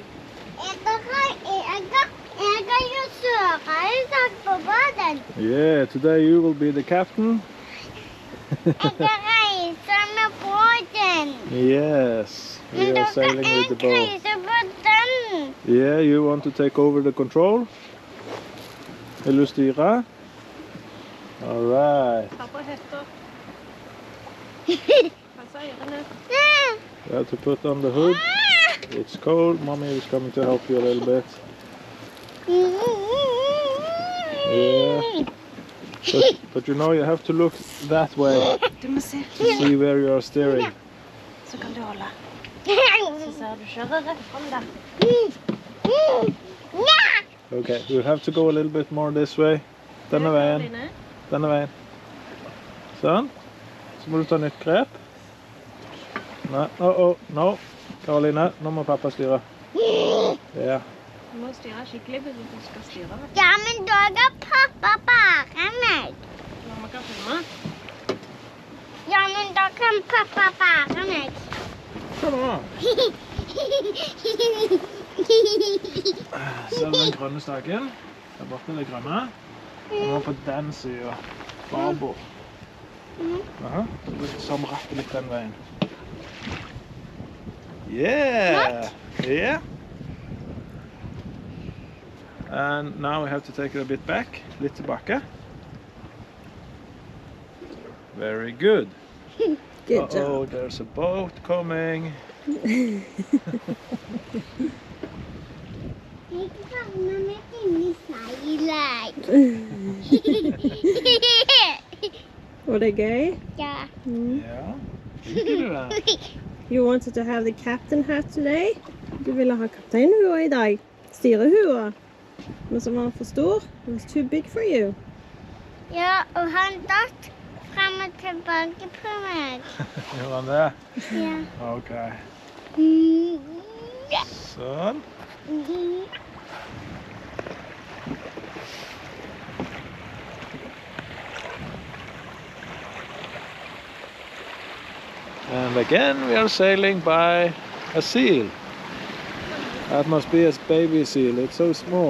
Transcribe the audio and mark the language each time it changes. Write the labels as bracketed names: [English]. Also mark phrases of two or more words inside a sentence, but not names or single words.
[English] Yeah, today you will be the captain. Yes, we are sailing with the boat. Yeah, you want to take over the control? [Norwegian] Vil du styre? [English] All right. You have to put on the hood. It's cold. Mommy is coming to help you a little bit. Yeah. But you know, you have to look that way to see where you are steering. [Norwegian] Så kan du holde. Så ser du kjører rett frem der. [English] Okay, you have to go a little bit more this way. [Norwegian] Denne veien. Denne veien. Sånn. Så må du ta nytt grep. Nei, no. Karoline, nå må pappa styre. Ja. Du må styre skikkelig hvis du skal styre. Ja, men da kan pappa bære meg. Mamma kan filme. Ja, men da kan pappa bære meg. [English] Come on. [Norwegian] Ser du den grønne staken? Der borte er det grønne. Og nå på den siden. Barbord. Aha, så vi retter litt den veien. [English] Yeah! Yeah! And now we have to take it a bit back. [Norwegian] Litt tilbake. [English] Very good. Good job. Uh-oh, there's a boat coming. [Norwegian] Jeg savner meg inni seilet. Var det gøy? Ja. Ja, liker du det? [English] You wanted to have the captain hat today? [Norwegian] Du ville ha kapteinhua i dag. Styrehua. Men som var for stor. [English] It was too big for you. [Norwegian] Ja, og han datt frem og tilbake på meg. Gjorde han det? Ja. Ok. Sånn. [English] And again we are sailing by a seal. That must be a baby seal, it's so small.